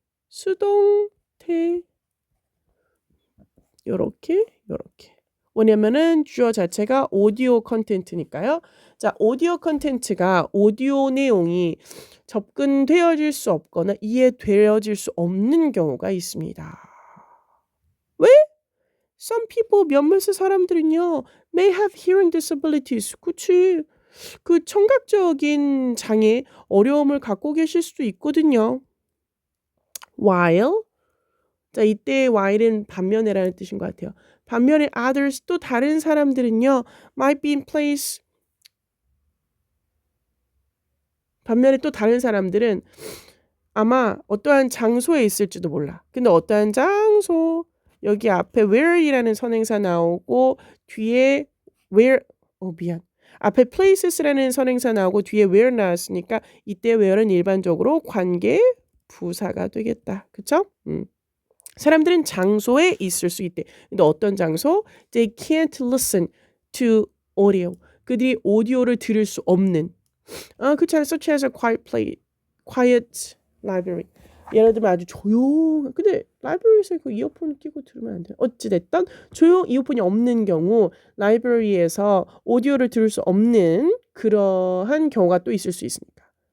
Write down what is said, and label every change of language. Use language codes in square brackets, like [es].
[ko] 수동태 요렇게. 왜냐면은 주어 자체가 오디오 컨텐츠니까요. 자, 오디오 컨텐츠가 오디오 내용이 접근되어질 수 없거나 이해되어질 수 없는 경우가 있습니다. 왜? [en] Some people, [ko] 몇몇의 사람들은요, [en] may have hearing disabilities. [ko] 그치. 그 청각적인 장애, 어려움을 갖고 계실 수도 있거든요. While 자, 이때 while은 반면에라는 뜻인 것 같아요. 반면에 others 또 다른 사람들은요. [en] might be in place. [ko] 반면에 또 다른 사람들은 아마 어떠한 장소에 있을지도 몰라. 근데 어떠한 장소 여기 앞에 where이라는 선행사 나오고 뒤에 where 미안. 앞에 places라는 선행사 나오고 뒤에 where 나왔으니까 이때 where는 일반적으로 관계 부사가 되겠다. 그쵸? 사람들은 장소에 있을 수 있대. 근데 어떤 장소? [en] They can't listen to audio. [ko] 그들이 오디오를 들을 수 없는. 그렇잖아요. [en] Such as a quiet library. [ko] 예를 들면 아주 조용. 근데 라이브러리에서 그 이어폰 끼고 들으면 안 돼. 어찌됐든 이어폰이 없는 경우 라이브러리에서 오디오를 들을 수 없는 그러한 경우가 또 있을 수 있으니까.